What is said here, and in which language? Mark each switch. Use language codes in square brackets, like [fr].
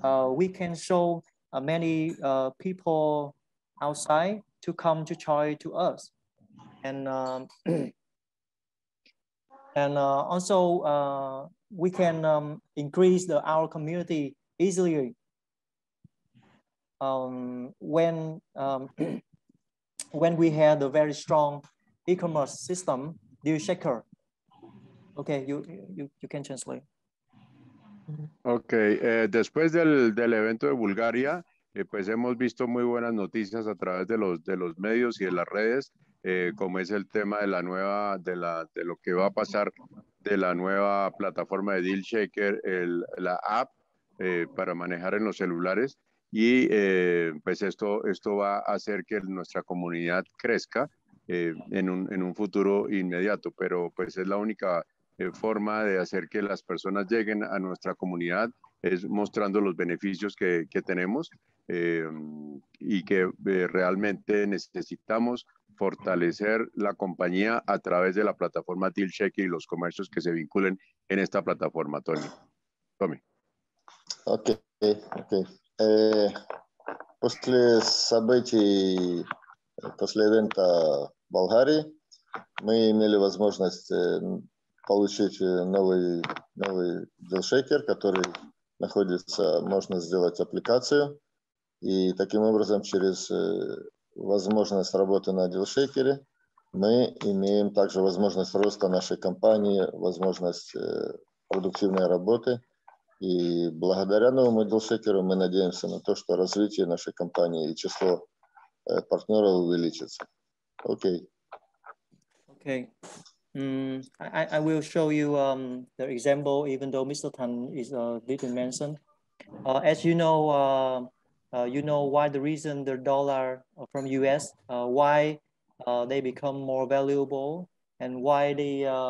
[en] We can show many people outside to come to join to us, and and also we can increase our community easily when when we have a very strong e-commerce system, Dealshaker. Okay, you can translate. [es] Ok, después del evento de Bulgaria, pues hemos visto muy buenas noticias a través de los medios y de las redes, como es el tema de la nueva, de lo que va a pasar de la nueva plataforma de Dealshaker, la app para manejar en los celulares, y pues esto va a hacer que nuestra comunidad crezca en un futuro inmediato, pero pues es la única forma de hacer que las personas lleguen a nuestra comunidad, es mostrando los beneficios que tenemos y que realmente necesitamos fortalecer la compañía a través de la plataforma Dealshaker y los comercios que se vinculen en esta plataforma. Tommy. [ru] Окей. После событий, после ивента в Болгарии, мы имели возможность получить новый Dealshaker, который находится, можно сделать аппликацию, и таким образом через возможность работы на Dealshaker мы имеем также возможность роста нашей компании, возможность продуктивной работы, и благодаря новому Dealshaker мы надеемся на то, что развитие нашей компании и число партнеров увеличится. Окей. [en] Okay. I will show you the example, even though Mr. Tan didn't mention. As you know why the reason the dollar from US, why they become more valuable, and why they